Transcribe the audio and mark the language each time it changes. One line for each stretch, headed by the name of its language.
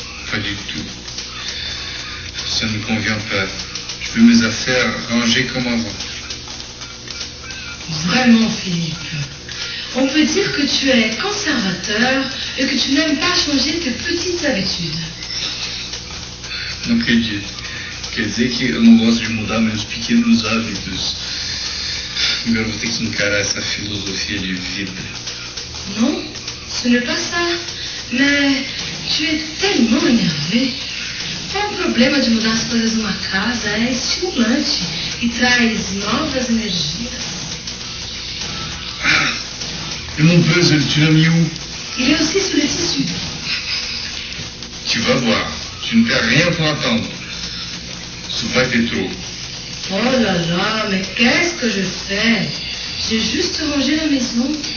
French: Pas du tout. Ça ne me convient pas. Je veux mes affaires rangées comme avant. Vraiment, Philippe. On peut dire que tu es conservateur et que tu n'aimes pas changer tes petites habitudes.
Portuguese: Não acredito. Quer dizer que eu não gosto de mudar meus pequenos hábitos. Agora eu vou ter que encarar essa filosofia de vida.
French: Non, ce n'est pas ça. Mais tu es tellement énervé.
Portuguese: É um problema de mudar as coisas numa casa, é estimulante e traz novas energias.
French: Et mon puzzle, tu l'as mis où? Il est aussi sous le tissu. Tu vas voir. Tu ne perds rien pour attendre. Ce va être trop. Oh là là, mais qu'est-ce que je fais? J'ai juste rangé la maison.